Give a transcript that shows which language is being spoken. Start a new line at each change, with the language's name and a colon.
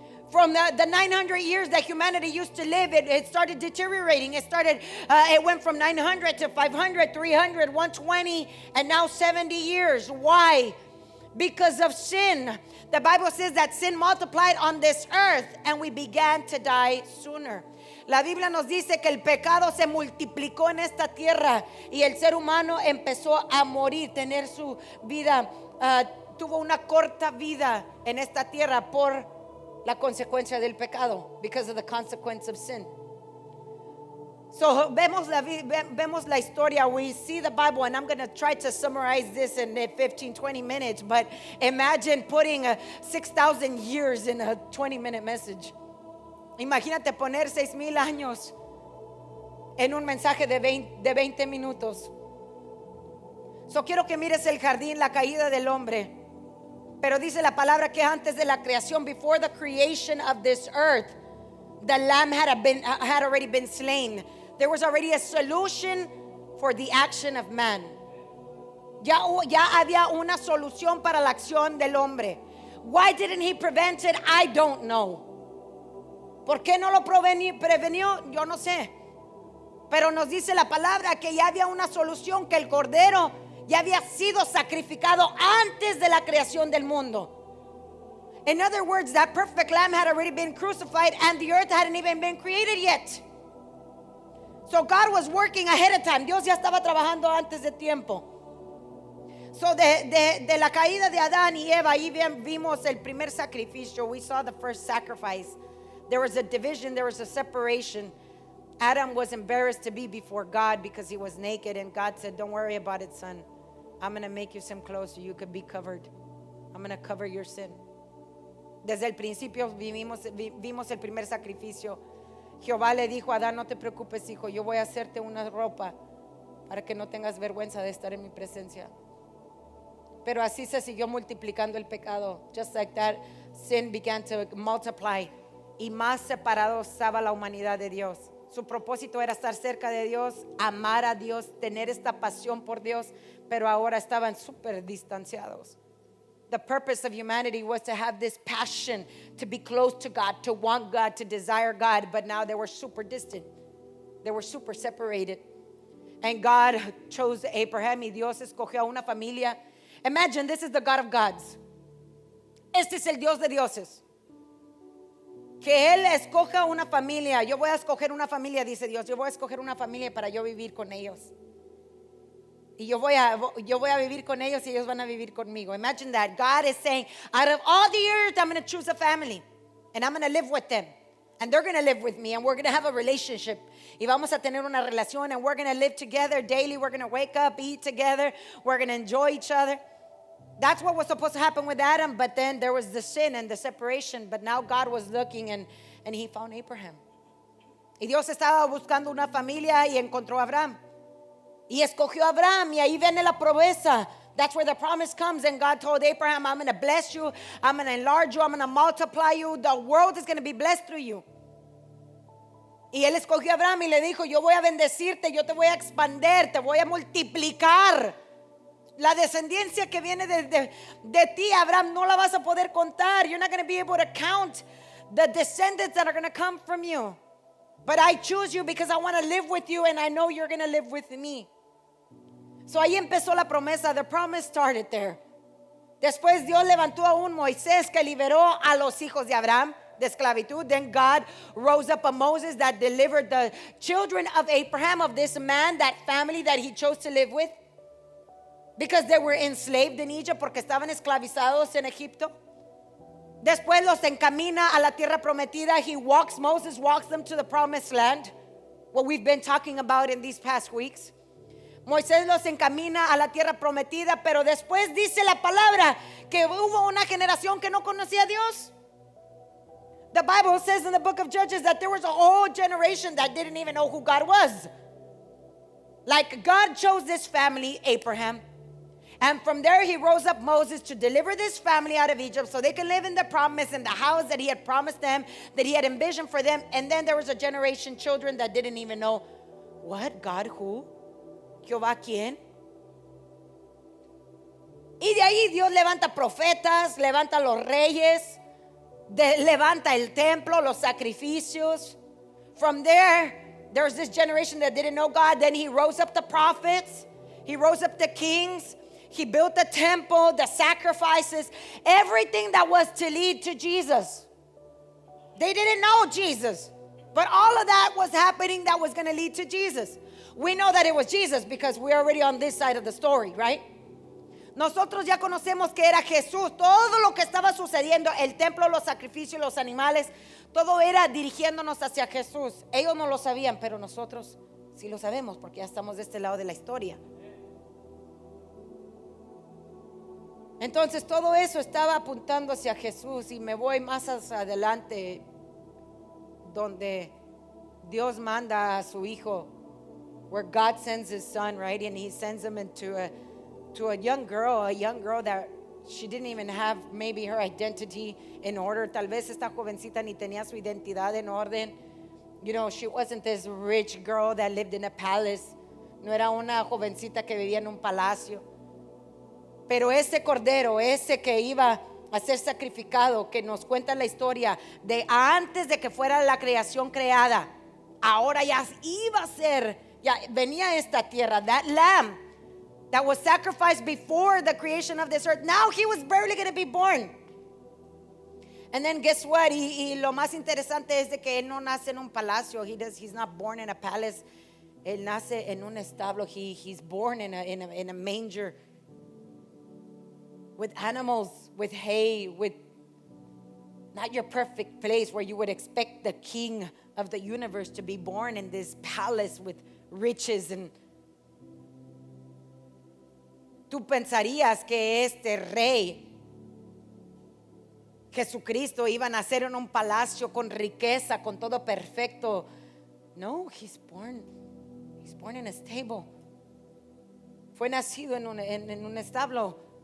English: From the 900 years that humanity used to live, it started deteriorating. It went from 900 to 500, 300, 120, and now 70 years. Why? Because of sin. The Bible says that sin multiplied on this earth, and we began to die sooner.
Spanish: La Biblia nos dice que el pecado se multiplicó en esta tierra y el ser humano empezó a morir, tener su vida, tuvo una corta vida en esta tierra por la consecuencia del pecado, because of the consequence of sin. So vemos la historia.
English: We see the Bible, and I'm going to try to summarize this in 15, 20 minutes, but imagine putting 6,000 years in a 20-minute message.
Spanish: Imagínate poner 6,000 años en un mensaje de 20 minutos. So quiero que mires el jardín, la caída del hombre.
English: Pero dice la palabra que antes de la creación, before the creation of this earth, the lamb had already been slain. There was already a solution for the action of man.
Spanish: Ya había una solución para la acción del hombre.
English: Why didn't he prevent it? I don't know.
Spanish: ¿Por qué no lo prevenió? Yo no sé. Pero nos dice la palabra que ya había una solución, que el cordero ya había sido sacrificado antes de la creación del mundo.
English: In other words, that perfect lamb had already been crucified and the earth hadn't even been created yet. So God was working ahead of time.
Spanish: Dios ya estaba trabajando antes de tiempo. So de la caída de Adán y Eva, ahí vimos el primer sacrificio.
English: We saw the first sacrifice. There was a division, there was a separation. Adam was embarrassed to be before God because he was naked, and God said, don't worry about it, son. I'm going to make you some clothes so you could be covered. I'm going to cover your sin.
Spanish: Desde el principio vimos el primer sacrificio. Jehová le dijo a Adán, no te preocupes, hijo, yo voy a hacerte una ropa para que no tengas vergüenza de estar en mi presencia. Pero así se siguió multiplicando el pecado.
English: Just like that, sin began to multiply.
Spanish: Y más separado estaba la humanidad de Dios. Su propósito era estar cerca de Dios, amar a Dios, tener esta pasión por Dios, pero ahora estaban súper distanciados.
English: The purpose of humanity was to have this passion to be close to God, to want God, to desire God, but now they were super distant. They were super separated.
Spanish: And God chose Abraham, y Dios escogió a una familia.
English: Imagine, this is the God of gods. Este es el Dios de dioses.
Spanish: que Él escoja una familia. Yo voy a escoger una familia, dice Dios. Yo voy a escoger una familia para yo vivir con ellos. Y yo voy a vivir con ellos y ellos van a vivir conmigo.
English: Imagine that. God is saying, out of all the earth, I'm going to choose a family. And I'm going to live with them. And they're going to live with me. And we're going to have a relationship.
Spanish: Y vamos a tener una relación.
English: And we're going to live together daily. We're going to wake up, eat together. We're going to enjoy each other. That's what was supposed to happen with Adam. But then there was the sin and the separation. But now God was looking and he found Abraham. Y Dios estaba buscando una familia y encontró a Abraham. Y escogió a Abraham, y ahí viene la promesa. That's where the promise comes. And God told Abraham, I'm going to bless you. I'm going to enlarge you. I'm going to multiply you. The world is going to be blessed through you.
Spanish: Y él escogió a Abraham y le dijo, yo voy a bendecirte, yo te voy a expander, te voy a multiplicar. La descendencia que viene de ti, Abraham, no la vas a poder contar.
English: You're not going to be able to count the descendants that are going to come from you. But I choose you because I want to live with you and I know you're going to live with me.
Spanish: So ahí empezó la promesa.
English: The promise started there.
Spanish: Después Dios levantó a un Moisés que liberó a los hijos de Abraham de esclavitud.
English: Then God rose up a Moses that delivered the children of Abraham, of this man, that family that he chose to live with, because they were enslaved in Egypt, porque estaban esclavizados en Egipto.
Spanish: Después los encamina a la tierra prometida.
English: Moses walks them to the promised land, what we've been talking about in these past weeks.
Spanish: Moisés los encamina a la tierra prometida, pero después dice la palabra que hubo una generación que no conocía a Dios.
English: The Bible says in the book of Judges that there was a whole generation that didn't even know who God was. Like God chose this family, Abraham, and from there he rose up Moses to deliver this family out of Egypt so they could live in the promise in the house that he had promised them, that he had envisioned for them. And then there was a generation, children, that didn't even know, what? God who? Jehová quién?
Spanish: Y de ahí Dios levanta profetas, levanta los reyes, levanta el templo, los sacrificios.
English: From there's this generation that didn't know God. Then he rose up the prophets, he rose up the kings, he built the temple, the sacrifices, everything that was to lead to Jesus. They didn't know Jesus, but all of that was happening that was going to lead to Jesus. We know that it was Jesus because we're already on this side of the story, right?
Spanish: Nosotros ya conocemos que era Jesús. Todo lo que estaba sucediendo, el templo, los sacrificios, los animales, todo era dirigiéndonos hacia Jesús. Ellos no lo sabían, pero nosotros sí lo sabemos porque ya estamos de este lado de la historia. Entonces todo eso estaba apuntando hacia Jesús, y me voy más hacia adelante, donde Dios manda a su hijo, where God sends his son, right?
English: And he sends him into a young girl that she didn't even have maybe her identity in order.
Spanish: Tal vez esta jovencita ni tenía su identidad en orden.
English: You know, she wasn't this rich girl that lived in a palace.
Spanish: No era una jovencita que vivía en un palacio. Pero ese cordero, ese que iba a ser sacrificado, que nos cuenta la historia de antes de que fuera la creación creada, ahora ya iba a ser, ya venía esta tierra.
English: That lamb that was sacrificed before the creation of this earth, now he was barely going to be born. And then guess what?
Spanish: Y lo más interesante es de que él no nace en un palacio.
English: He's not born in a palace. Él nace en un establo. He's born in a manger, with animals, with hay, with not your perfect place where you would expect the king of the universe to be born in this palace with riches.
Spanish: And tú pensarías que este rey Jesucristo iba a nacer en un palacio con riqueza, con todo perfecto.
English: No, he's born in a stable. Fue nacido en un establo.